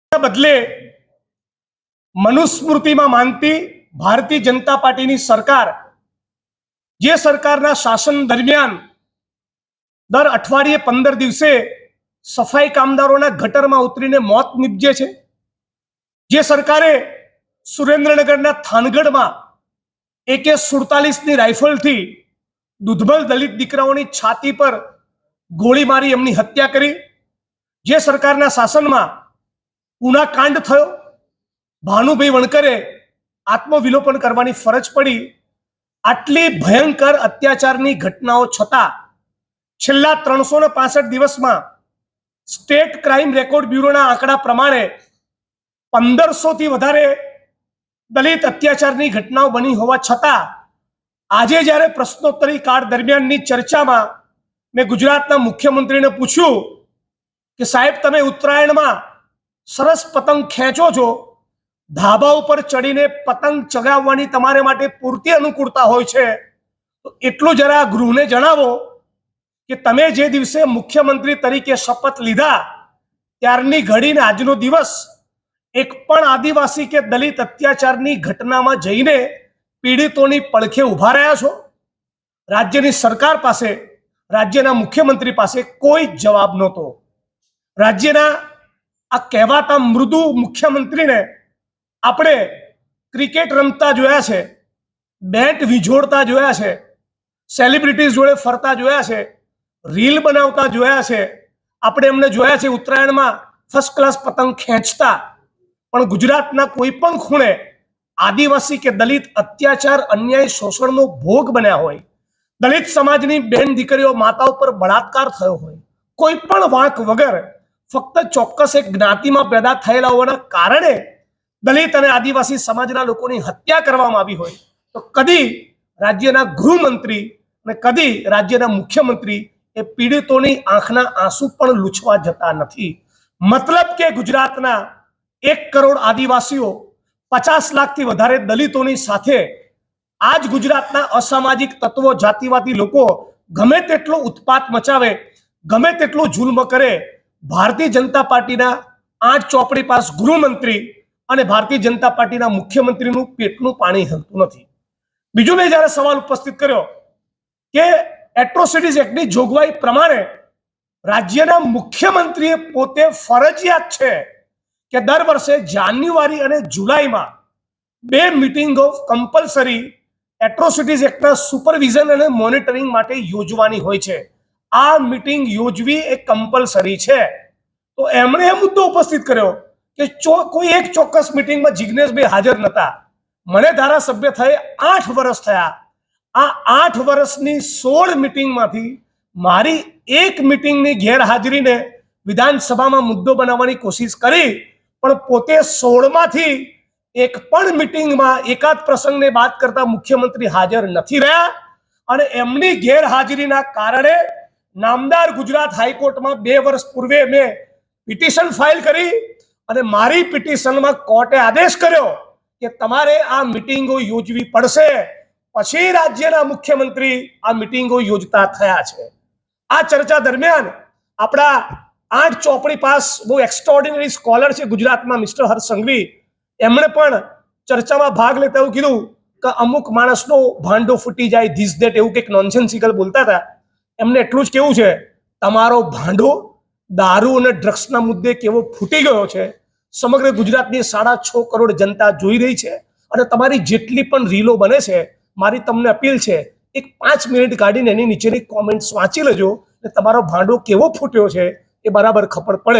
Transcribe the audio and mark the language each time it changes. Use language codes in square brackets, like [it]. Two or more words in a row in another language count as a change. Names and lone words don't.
[gu] બદલે મનુસ્મૃતિ મેં માનતી ભારતીય જનતા પાર્ટી સરકાર જે સરકારના શાસન દરમિયાન દર અઠવાડિયે 15 દિવસે સફાઈ કામદારો ગટર મેં ઉતરીને મૌત નિપજે છે, જે સરકારે સુરેન્દ્રનગર થાનગઢ મેં AK-47 રાઇફલ થી દૂધબલ દલિત દીકરાઓની છાતી પર ગોળી મારી એમની હત્યા કરી, જે સરકારના શાસન મેં પૂના કાંડ થયો, ભાનુભાઈ વણકરે આત્મવિલોપન કરવાની ફરજ પડી। આટલી ભયંકર અત્યાચારની ઘટનાઓ છતા છેલ્લા 365 દિવસ મેં સ્ટેટ ક્રાઇમ રેકોર્ડ બ્યૂરોના આંકડા પ્રમાણે 1500 થી વધારે દલિત અત્યાચારની ઘટનાઓ બની હોવા છતા આજે જ્યારે પ્રશ્નોત્તરી કાળ દરમિયાનની ચર્ચામાં મૈં ગુજરાતના મુખ્યમંત્રીને પૂછ્યું કિ સાહેબ તમે ઉત્તરાયણ મેં સરસ પતંગ ખેંચો છો, ધાબા પર ચઢીને પતંગ ચગાવવાની તમારે માટે પૂરતી અનુકૂળતા હોય છે, તો એટલું જરા ગૃહને જણાવો કિ તમે જે દિવસે મુખ્યમંત્રી તરીકે શપથ લીધા ત્યારની ઘડી ને આજનો દિવસ એક પણ આદિવાસી કે દલિત અત્યાચારની ઘટનામાં જઈને પીડિતોની પડખે ઊભા રહ્યા છો। રાજ્યની સરકાર પાસે, રાજ્યના મુખ્યમંત્રી પાસે કોઈ જવાબ નહોતો। રાજ્યના આ કહેવાતા મૃદુ મુખ્યમંત્રી ને આપણે ક્રિકેટ રમતા જોયા છે, બેટ વીંઝોળતા જોયા છે, સેલિબ્રિટીઝ જોડે ફરતા જોયા છે, રીલ બનાવતા જોયા છે, આપણે એમને જોયા છે ઉત્તરાયણ મેં [en] first class [gu] પતંગ ખેંચતા, પણ ગુજરાતના કોઈ પણ ખૂણે આદિવાસી કે દલિત અત્યાચાર અન્યાય શોષણનો ભોગ બન્યા હોય, દલિત સમાજની બેન દીકરીઓ માતાઓ પર બળાત્કાર થયો હોય, કોઈ પણ વાંક વગર ફક્ત ચોક્કસ એક જ્ઞાતિ મેં પૈદા થયેલા હોવાના કારણે દલિત ઔર આદિવાસી સમાજના લોકોની હત્યા કરવામાં આવી હોય તો કદી રાજ્યના ગૃહમંત્રી ને કદી રાજ્યના મુખ્યમંત્રી એ પીડિતોની આંખના આંસુ પણ લૂછવા જતા નથી। મતલબ કે ગુજરાતના 1 કરોડ આદિવાસીઓ 50 લાખ થી વધારે દલિતોની સાથે આજ ગુજરાતના અસામાજિક તત્વો જાતિવાદી લોકો ગમે તેટલો ઉત્પાત મચાવે, ગમે તેટલો જુલ્મ કરે, ભારતીય જનતા પાર્ટીના 8 ચોપડી પાસ ગૃહમંત્રી ઔર ભારતીય જનતા પાર્ટીના મુખ્યમંત્રીનું પેટનું પાણી હલતું નથી। બીજો મૈં જ્યારે સવાલ ઉપસ્થિત કર્યો કે એટ્રોસિટીઝ એક્ટની જોગવાઈ પ્રમાણે રાજ્યના મુખ્યમંત્રીએ પોતે ફરજિયાત છે કે દર વર્ષે જાન્યુઆરી ઔર જુલાઈ મેં 2 [en] meeting of compulsory [gu] એટ્રોસિટીઝ એક્ટના સુપરવિઝન ઔર મોનિટરિંગ માટે યોજવાની હોય છે। આ મીટિંગ યોજવી એક કંપલસરી છે। તો એમણે એ મુદ્દો ઉપસ્થિત કર્યો કિ કોઈ એક ચોક્કસ મીટિંગ મેં જિગ્નેશ ભાઈ હાજર નતા। મને ધારાસભ્ય થયે 8 વર્ષ થયા। આ 8 વર્ષની 16 મીટિંગ માંથી મારી એક મીટિંગ ની ગેરહાજરી ને વિધાનસભા મેં મુદ્દો બનાવવાની કોશિશ કરી, પણ પોતે 16 માંથી એક પણ મીટિંગ મેં એકાદ પ્રસંગ ને બાત કરતા મુખ્યમંત્રી હાજર [hi] नहीं रहा [gu] ઔર એમની ગેરહાજરીના કારણે નામદાર ગુજરાત હાઈકોર્ટ મેં 2 વર્ષ પૂર્વે મેં પિટિશન ફાઇલ કરી ઔર મારી પિટિશન મેં કોર્ટે આદેશ કર્યો કિ તમારે આ મીટિંગો યોજવી પડશે। પછી રાજ્યના મુખ્યમંત્રી આ મીટિંગો યોજતા થયા છે। આ ચર્ચા દરમિયાન આપણા 8 ચોપડી પાસ વો [en] extraordinary scholar [gu] છે ગુજરાત મેં મિસ્ટર હર્ષ સંઘવી, એમણે પણ ચર્ચા મેં ભાગ લેતા એવું કીધું કિ અમુક માણસનો ભાંડો ફૂટી જાએ [en] this that [gu] એવું કંઈક નોનસેન્સિકલ [hi] बोलता था। [gu] એમને એટલું જ કહેવું છે તમારો ભાંડો દારૂ ઔર ડ્રગ્સના મુદ્દે કેવો ફૂટી ગયો છે। સમગ્ર ગુજરાતની 6.5 કરોડ જનતા જોઈ રહી છે અને તમારી જેટલી પણ રીલો બને છે, મારી તમને અપીલ છે એક 5 મિનિટ કાઢીને એની નીચેની કોમેન્ટ્સ વાંચી લેજો ને તમારો ભાંડો કેવો ફૂટ્યો છે એ બરાબર ખબર પડે।